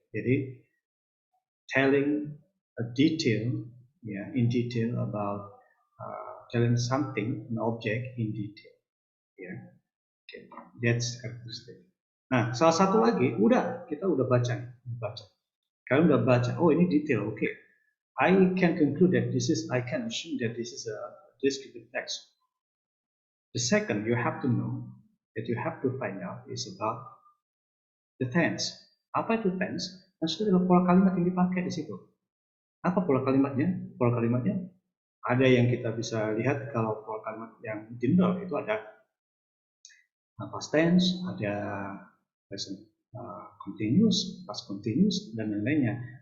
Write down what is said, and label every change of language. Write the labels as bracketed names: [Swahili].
[Indonesian] Jadi [English] telling a detail, yeah, in detail about telling something, an object in detail, yeah. Okay. That's characteristic. [Indonesian] Nah, salah satu lagi, kita udah baca. Kalian udah baca, oh ini detail, oke. Okay. [English] I can assume that this is a descriptive text. The second you have to know, that you have to find out is about the tense. [Indonesian] Apa itu tense? Tense itu adalah pola kalimat yang dipakai di situ. Apa pola kalimatnya? Pola kalimatnya ada yang kita bisa lihat kalau pola kalimat yang general itu ada past tense, ada present continuous, past continuous, dan lain-lainnya.